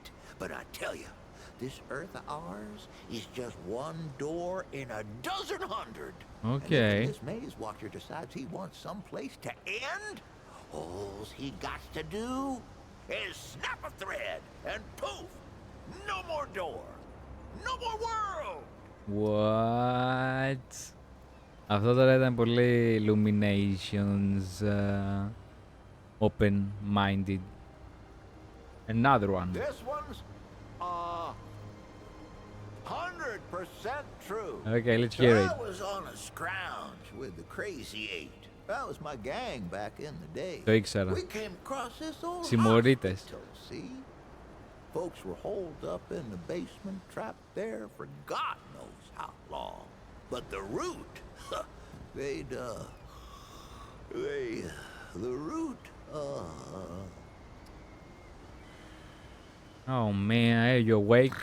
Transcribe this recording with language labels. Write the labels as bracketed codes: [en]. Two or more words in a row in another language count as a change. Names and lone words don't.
[en] But I tell you, this earth of ours is just one door in a dozen hundred. Okay. And if this maze watcher decides he wants some place to end, all he got to do is snap a thread and poof, no more door, no more world. What? [el] Αυτό τώρα ήταν πολύ [en] Illuminations, open-minded. Another one. This one's 100% true. Okay, let's hear it. I was on a scrounge with the Crazy Eight. That was my gang back in the day. [el] Το ήξερα. [en] We came across this old [el] Συμμορίτες. [en] hospital, see? Folks were holed up in the basement, trapped there for God knows how long. But the root, the root, Oh man, are you awake?